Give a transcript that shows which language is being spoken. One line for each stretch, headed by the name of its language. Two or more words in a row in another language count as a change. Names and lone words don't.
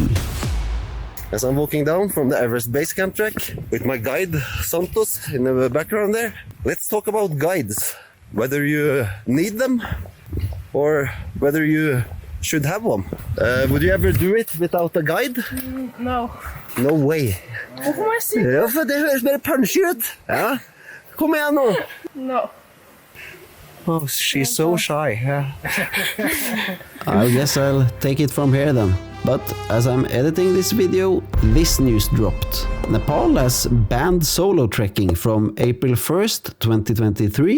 English: As I'm walking down from the Everest Base Camp trek with my guide Santosh in the background there, let's talk about guides. Whether you need them or whether you should have one. Would you ever do it without a guide? No. No way.
Norwegian: Hvorfor må jeg si det? Ja, for det høres mer punchy ut. Ja. Kom igjen nå.
English: No. Oh, she's so shy. Yeah. I guess I'll take it from here then. But as I'm editing this video, this news dropped. Nepal has banned solo trekking from April 1st, 2023.